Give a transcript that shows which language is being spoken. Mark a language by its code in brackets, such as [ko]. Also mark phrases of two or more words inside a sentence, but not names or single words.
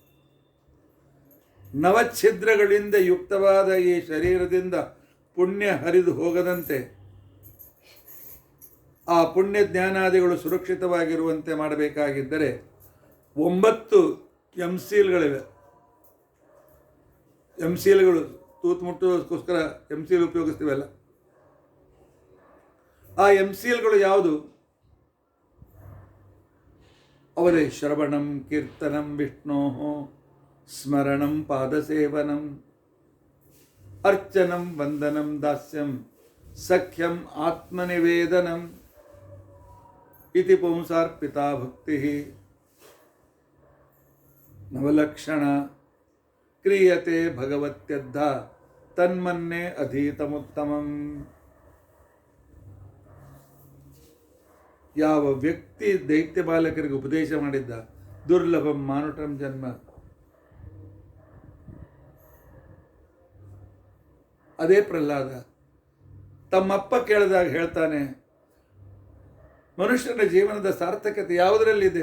[kn] ನವಛಿದ್ರಗಳಿಂದ ಯುಕ್ತವಾದ ಈ ಶರೀರದಿಂದ ಪುಣ್ಯ ಹರಿದು ಹೋಗದಂತೆ, ಆ ಪುಣ್ಯ ಜ್ಞಾನಾದಿಗಳು ಸುರಕ್ಷಿತವಾಗಿರುವಂತೆ ಮಾಡಬೇಕಾಗಿದ್ದರೆ 9 ಎಂಸೀಲ್ಗಳಿವೆ. ಎಂಸೀಲ್ಗಳು ತೂತು ಮುಟ್ಟೋದಕ್ಕೋಸ್ಕರ ಎಂಸೀಲ್ ಉಪಯೋಗಿಸ್ತೀವಲ್ಲ, ಆ ಎಂಸೀಲ್ಗಳು ಯಾವುದು? [sa] ಅವರೇ ಶ್ರವಣಂ ಕೀರ್ತನಂ ವಿಷ್ಣೋ ಸ್ಮರಣಂ ಪಾದಸೇವನಂ ಅರ್ಚನಂ ವಂದನಂ ದಾಸ್ಯಂ ಸಖ್ಯಂ ಆತ್ಮನಿವೇದನಂ ಇತಿ ಪುಂಸಾರ್ಪಿತಾ ಭಕ್ತಿ ನವಲಕ್ಷಣ ಕ್ರಿಯತೆ ಭಗವತ್ಯದ್ಧ ತನ್ಮನ್ನೆ ಅಧೀತಮುತ್ತಮಂ. [kn] ಯಾವ ವ್ಯಕ್ತಿ ದೈತ್ಯ ಬಾಲಕರಿಗೆ ಉಪದೇಶ ಮಾಡಿದ್ದ [sa] ದುರ್ಲಭಂ ಮಾನುಟಂ ಜನ್ಮ, [kn] ಅದೇ ಪ್ರಹ್ಲಾದ ತಮ್ಮಪ್ಪ ಕೇಳಿದಾಗ ಹೇಳ್ತಾನೆ, ಮನುಷ್ಯನ ಜೀವನದ ಸಾರ್ಥಕತೆ ಯಾವುದರಲ್ಲಿದೆ?